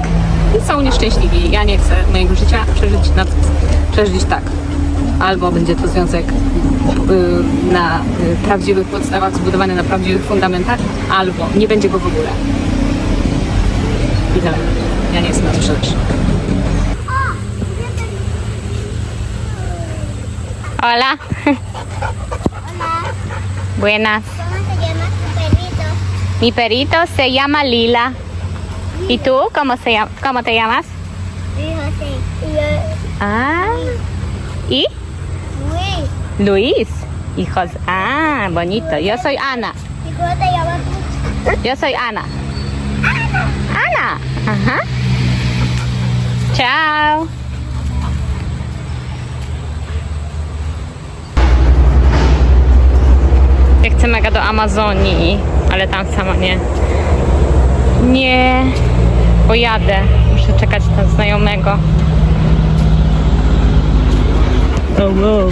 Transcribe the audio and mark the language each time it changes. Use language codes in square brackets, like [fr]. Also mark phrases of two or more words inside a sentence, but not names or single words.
[pl] I są nieszczęśliwi. Ja nie chcę mojego życia przeżyć tak. Albo będzie to związek na prawdziwych podstawach, zbudowany na prawdziwych fundamentach, albo nie będzie go w ogóle. I tyle. Ja nie chcę na to przeżyć. [es] Hola. Buenas. ¿Cómo se llama tu perrito? Mi perrito se llama Lila. ¿Y tú cómo te llamas? Sí, José. Y yo, Ah. ¿Y? Luis. Luis. Hijos. Ah, bonito. Yo soy Ana. ¿Y cómo te llamas tú? Yo soy Ana. Ana. Ajá. Chao. [pl] Ja chcę mega do Amazonii, ale tam sama nie pojadę. Muszę czekać na znajomego. Wow.